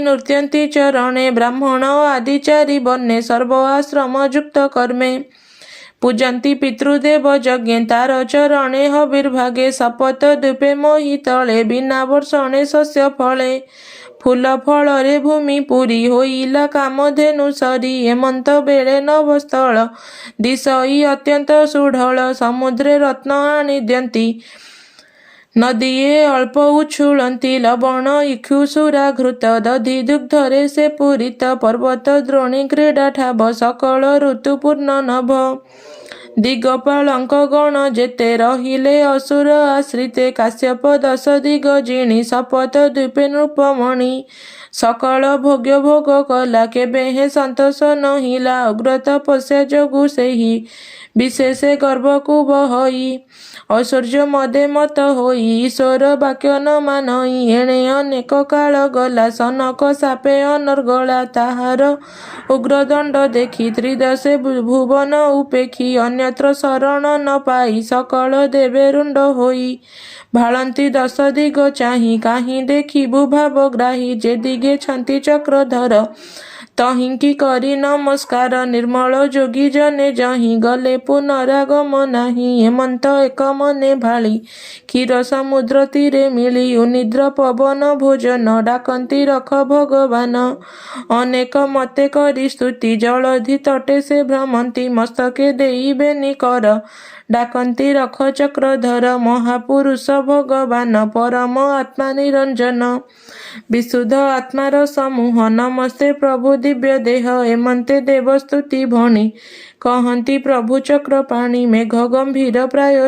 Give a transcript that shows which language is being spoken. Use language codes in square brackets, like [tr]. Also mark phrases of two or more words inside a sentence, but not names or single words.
[or] ନୃତ୍ୟନ୍ତୀ ଚରଣେ ବ୍ରାହ୍ମଣ ଆଦିଚାରୀ ବନ୍ନେ ସର୍ବ ଆଶ୍ରମ ଯୁକ୍ତ କର୍ମେ ପୂଜନ୍ତୀ ପିତୃଦେବ ଯଜ୍ଞେ ତାର ଚରଣେ ହବିର୍ଭାଗେ ଶପଥ ଦ୍ୱୀପେ ମୋହି ତଳେ ବିନା ବର୍ଷଣେ ଶସ୍ୟ ଫଳେ ଫୁଲ ଫଳରେ ଭୂମି ପୁରୀ ହୋଇଲା କାମଧେନୁ ସରୀ ହେମନ୍ତ ବେଳେ ନଭସ୍ଥଳ ଦିଶଇ ଅତ୍ୟନ୍ତ ସୁଢଳ ସମୁଦ୍ରେ ରତ୍ନ ଆନି ଦିୟନ୍ତୀ ନଦୀଏ ଅଳ୍ପ ଉଛୁଳନ୍ତୀ ଲବଣ ଇକ୍ଷୁସୁରା ଘୃତ ଦଧି ଦୁଗ୍ଧରେ ସେ ପୂରିତ ପର୍ବତ ଦ୍ରୋଣୀ କ୍ରୀଡ଼ା ଠାବ ସକଳ ଋତୁପୂର୍ଣ୍ଣ ନଭ ଦିଗପାଳଙ୍କ ଗଣ ଜେତେ ରହିଲେ ଅସୁର ଆଶ୍ରିତେ କାଶ୍ୟପ ଦଶ ଦିଗ ଜିଣି ଶପଥ ଦ୍ୱୀପେ ନୃପମଣି ସକଳ ଭୋଗ୍ୟ ଭୋଗ କଲା କେବେ ହେ ସନ୍ତୋଷ ନହିଲା ଉଗ୍ର ତପସ୍ୟା ଜୋଗୁ ସେହି ବିଶେଷେ ଗର୍ଭକୁ ବହଇ ଐଶ୍ୱର୍ଯ୍ୟ ମଦେ ମତ ହୋଇ ଈଶ୍ୱର ବାକ୍ୟ ନ ମାନଇ ଏଣେ ଅନେକ କାଳ ଗଲା ସନକ ସାପେ ଅନର୍ଗଳା ତାହାର ଉଗ୍ରଦଣ୍ଡ ଦେଖି ତ୍ରିଦଶେ ଭୁବନ ଉପେକ୍ଷୀ ଅନ୍ୟତ୍ର ଶରଣ ନ ପାଇ ସକଳ ଦେବେ ରୁଣ୍ଡ ହୋଇ ଭାଳନ୍ତୀ ଦଶ ଦିଗ ଚାହି କାହି ଦେଖିବୁ ଭାବଗ୍ରାହୀ ଜେ ଦିଗେ ଛନ୍ତୀ ଚକ୍ରଧର ତହିଁକୀ କରୀ ନମସ୍କାର ନିର୍ମଳ ଜୋଗୀ ଜନେ ଜହି ଗଲେ ପୁନରାଗମ ନାହିଁ ହେମନ୍ତ ଏକ ମନେ ଭାଳୀ କ୍ଷୀର ସମୁଦ୍ର ତୀରେ ମିଳୀ ଉନିଦ୍ର ପବନ ଭୋଜନ ଡାକନ୍ତୀ ରଖ ଭଗବାନ ଅନେକ ମତେ କରୀ ସ୍ତୁତି ଜଳଧି ତଟେ ସେ ଭ୍ରମନ୍ତୀ ମସ୍ତକେ ଦେଇ ବେନି କର ଡାକନ୍ତି ରଖ ଚକ୍ରଧର ମହାପୁରୁଷ ଭଗବାନ ପରମ ଆତ୍ମା ନିରଞ୍ଜନ ବିଶୁଦ୍ଧ ଆତ୍ମାର ସମୂହ ନମସ୍ତେ ପ୍ରଭୁ ଦିବ୍ୟ ଦେହ ଏମନ୍ତେ ଦେବସ୍ତୁତି ଭଣି କହନ୍ତି ପ୍ରଭୁ ଚକ୍ରପାଣି ମେଘ ଗମ୍ଭୀର ପ୍ରାୟ